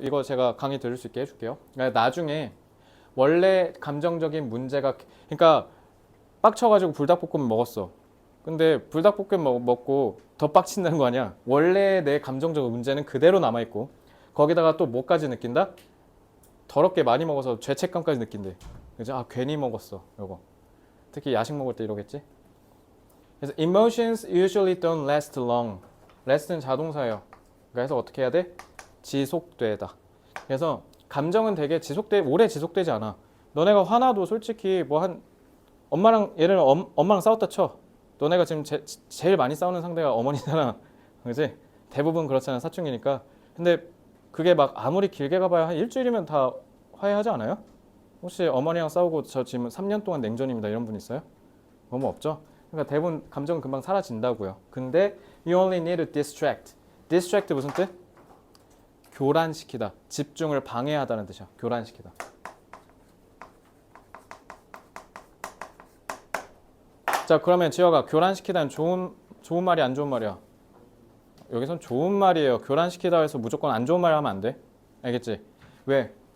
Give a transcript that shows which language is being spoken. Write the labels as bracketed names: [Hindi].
[Korean] 이거 제가 강의 들을 수 있게 해줄게요. 그러니까 나중에 원래 감정적인 문제가 그러니까 빡쳐가지고 불닭볶음면 먹었어. 근데 불닭볶음면 먹고 더 빡친다는 거 아니야. 원래 내 감정적 문제는 그대로 남아있고 거기다가 또 뭐까지 느낀다? 더럽게 많이 먹어서 죄책감까지 느낀대. 그죠? 아 괜히 먹었어. 요거 특히 야식 먹을 때 이러겠지. [English] 그래서 emotions usually don't last long. [Korean] last는 자동사예요. 그래서 어떻게 해야 돼? 지속되다. 그래서 감정은 되게 오래 지속되지 않아. 너네가 화나도 솔직히 뭐 한 엄마랑 예를 들어 엄마랑 싸웠다 쳐. 너네가 지금 제일 많이 싸우는 상대가 어머니잖아. 그지? 대부분 그렇잖아. 사춘기니까. 근데 그게 막 아무리 길게 가봐야 한 일주일이면 다 화해하지 않아요? 혹시 어머니랑 싸우고 저 지금 3년 동안 냉전입니다 이런 분 있어요? 너무 없죠? 그러니까 대부분 감정은 금방 사라진다고요. [English] 근데 you only need to distract. [Korean] distract 무슨 뜻? 교란시키다. 집중을 방해하다는 뜻이야. 교란시키다. 자 그러면 지혁아 교란시키다는 좋은 말이 안 좋은 말이야? 여기선 좋은 말이에요. 교란시키다 해서 무조건 안 좋은 말 하면 안 돼. 알겠지? 왜?